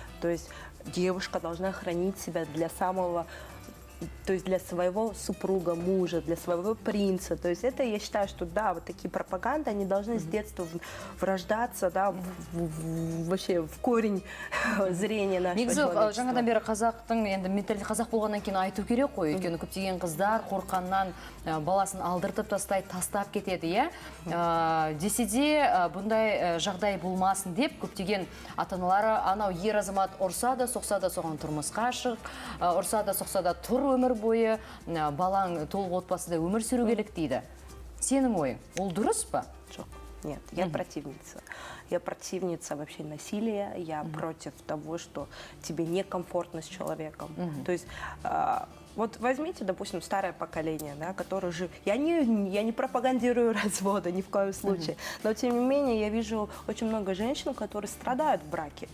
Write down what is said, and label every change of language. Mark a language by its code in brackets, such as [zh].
[ru] То есть девушка должна хранить себя для самого, то есть для своего супруга, мужа, для своего принца. То есть это, я считаю, что да, вот такие пропаганды, они должны с детства врождаться, да, вообще в корень зрения нашего [kk] Негізі [ru] человечества. [kk] жаңадан бері қазақтың енді менталді қазақ болғаннан кейін айту керек қой, өйткені көптеген қыздар қорқаннан баласын алдыртып тастайды, тастап кетеді, иә. Десе де бұндай жағдай болмасын деп көптеген ата-аналары анау ер азамат ұрса да, соқса да соған тұрмысқа шық, ұрса да, соқса да тұр өмір бойы, балаң толық отбасыда өмір сүру керек дейді. Сенің ойың, ол дұрыс па? Жоқ. [ru] Нет, я противница. Я противница вообще насилия, я против того, что тебе некомфортно с человеком. То есть вот возьмите, допустим, старое поколение, да, которое же... Я не пропагандирую разводы ни в коем случае, но тем не менее я вижу очень много женщин, которые страдают в браке.